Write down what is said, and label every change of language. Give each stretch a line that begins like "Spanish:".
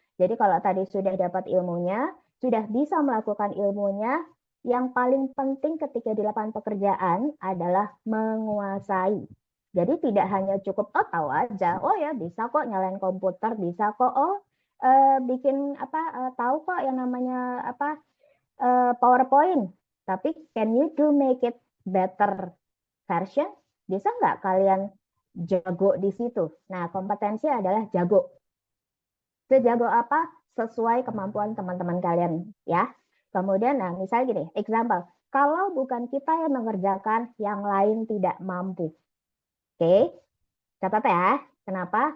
Indonesian: Jadi kalau tadi sudah dapat ilmunya, sudah bisa melakukan ilmunya, yang paling penting ketika di lapangan pekerjaan adalah menguasai. Jadi tidak hanya cukup tahu aja, ya bisa kok nyalain komputer, bisa kok bikin tahu kok yang namanya PowerPoint. Tapi
English: can you make it better version?
Indonesian: Bisa nggak kalian jago di situ? Nah, kompetensi adalah jago. Sejago apa? Sesuai kemampuan teman-teman kalian ya. Kemudian, nah misalnya gini, example. Kalau bukan kita yang mengerjakan, yang lain tidak mampu. Oke, catat ya. Kenapa?